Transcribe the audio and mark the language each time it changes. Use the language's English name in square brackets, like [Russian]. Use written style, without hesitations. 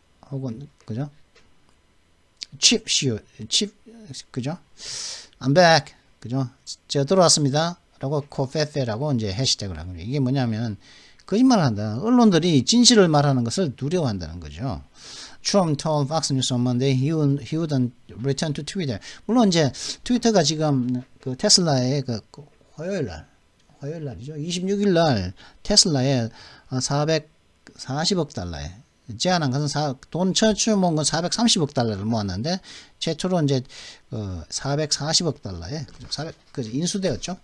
[Korean] 혹은 그죠? 칩 그죠? [English] I'm back [Korean] 그죠? 제가 들어왔습니다. 라고 코페페라고 이제 해시태그를 한 거죠. 이게 뭐냐면 거짓말을 한다. 언론들이 진실을 말하는 것을 두려워한다는 거죠. [English] Trump told Fox News on Monday he wouldn't return to Twitter. [Korean] 물론 이제 트위터가 지금 그 테슬라의 화요일 날이죠. 26일 날 테슬라에 440억 달러에 제안한 것은 돈 최초 모은 건 430억 달러를 모았는데 최초로 이제 440억 달러에 인수되었죠.